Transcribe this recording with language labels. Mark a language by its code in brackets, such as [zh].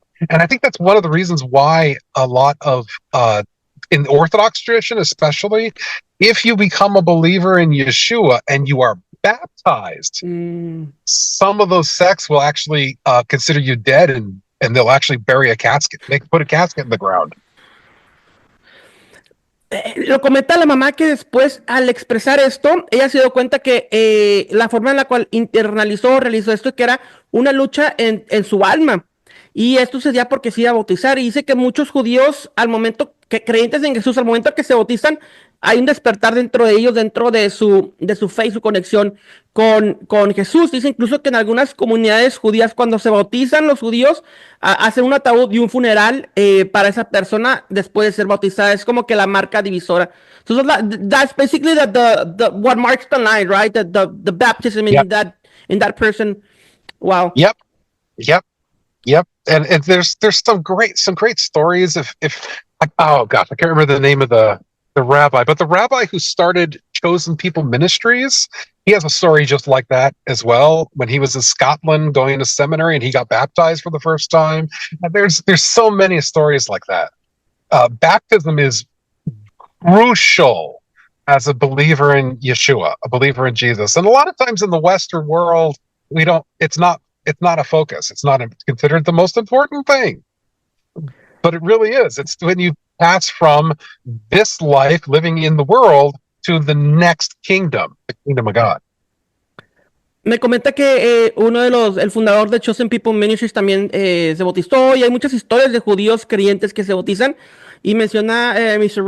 [en] And I think that's one of the reasons why a lot of in the Orthodox tradition, especially, if you become a believer in Yeshua and you are baptized, some of those sects will actually consider you dead, and they'll actually bury a casket. They put a casket in the ground. [es] Lo comenta la mamá que después, al expresar esto, ella se dio cuenta que la forma en la cual internalizó, realizó esto, que era una lucha en su alma. Y esto sucedía porque se iba a bautizar. Y dice que muchos judíos, al momento que creyentes en Jesús, al momento que se bautizan, hay un despertar dentro de ellos, dentro de su fe y su conexión con Jesús. Dice incluso que en algunas comunidades judías, cuando se bautizan los judíos, hacen un ataúd y un funeral para esa persona después de ser bautizada. Es como que la marca divisora. [en] So that's basically what marks the line, right? The baptism Yep. in that person. Wow. Yep. And there's some great stories. If oh gosh, I can't remember the name of the rabbi, but the rabbi who started Chosen People Ministries, he has a story just like that as well. When he was in Scotland going to seminary and he got baptized for the first time. And there's so many stories like that. Baptism is crucial as a believer in Yeshua, a believer in Jesus. And a lot of times in the Western world, it's not a focus. It's not considered the most important thing. But it really is. It's when you pass from this life living in the world to the next kingdom, the kingdom of God. [es] Me comenta que uno de el fundador de Chosen People Ministries también se bautizó, y hay muchas historias de judíos creyentes que se bautizan, y menciona Mr.